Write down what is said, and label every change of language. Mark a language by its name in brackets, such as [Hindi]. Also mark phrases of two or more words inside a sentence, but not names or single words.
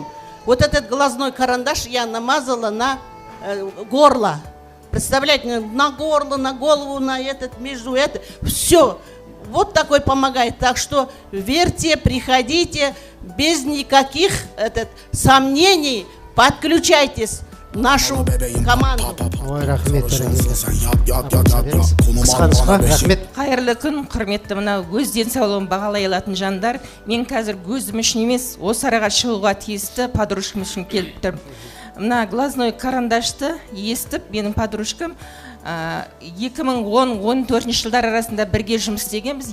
[Russian] Вот этот глазной карандаш я намазала на горло. Представляете, на горло, на голову, на между это. Все. Вот такой помогает. Так что верьте, приходите, без никаких сомнений, подключайтесь в нашу команду. [Kazakh] Ой, рахмет, рахмет. Қайырлы күн, құрметті мына өз денсаулығын бағалай алатын жандар. Мен қазір өзім үшін емес, осы араға шығуға тиісті подружкам үшін келіп тұрмын. Мына [Russian] глазной карандашты [Kazakh] естіп, менің подружкам 2010-14 жылдар арасында бірге жұмыс істегенбіз.